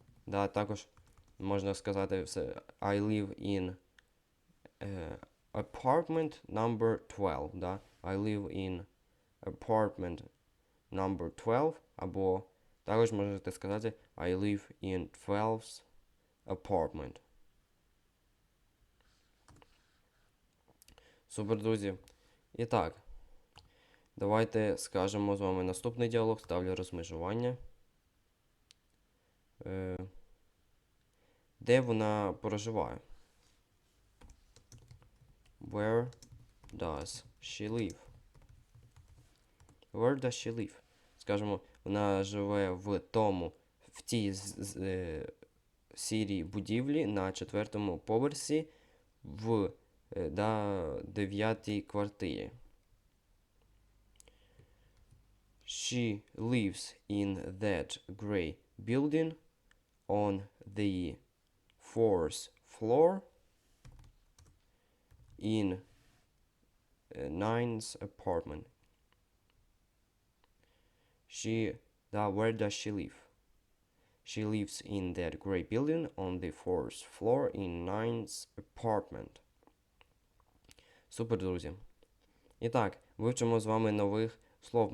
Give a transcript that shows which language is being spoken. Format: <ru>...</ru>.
<uk>Да, також можна сказати все.</uk> <en>I live in apartment number 12.</en> <uk>Да?</uk> <en>I live in apartment number 12.</en> <uk>Або також можете сказати</uk> <en>I live in 12th apartment.</en> <uk>Супер, друзі. І так, давайте скажемо з вами наступний діалог. Ставлю розмежування. Де вона проживає?</uk> <en>Where does she live? Where does she live?</en> <uk>Скажемо, вона живе в тій сірій будівлі на 4-му поверсі в 9-й квартирі.</uk> <en>She lives in that grey building on the 4th floor in 9th apartment. Where does she live? She lives in that grey building on the 4th floor in 9th apartment.</en> <uk>Супер, друзі. І так, вивчимо з вами нових слов.</uk>